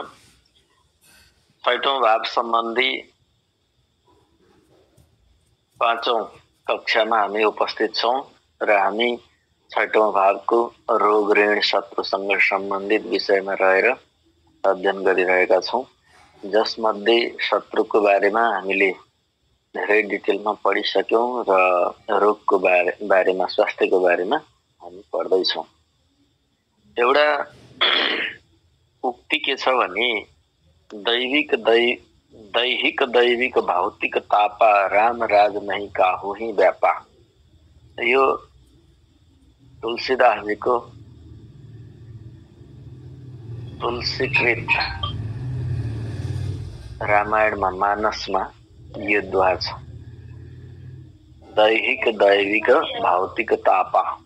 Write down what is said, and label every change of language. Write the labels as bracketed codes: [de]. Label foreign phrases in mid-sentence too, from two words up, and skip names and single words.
[ne] छैठौं भाव सम्बन्धी पाँचौं कक्षामा हामी उपस्थित छौं र हामी छैठौं भावको रोग ऋण शत्रुसँग सम्बन्धित विषयमा रहेर अध्ययन गरिरहेका छौं, जसमध्ये शत्रुको बारेमा हामीले धेरै डिटेलमा पढिसक्यौं र रोगको बारेमा स्वास्थ्यको बारेमा हामी पढ्दैछौं। एउटा उक्ति के छ भने [awa] दैहिक भौतिक तापा राम राज नहीं काहू ही व्यापा। [ne] यो तुलसीदासजीको तुलसीकृत रामायणमा मानसमा यो दोहा छ। [awa] दैविक भौतिक तापा।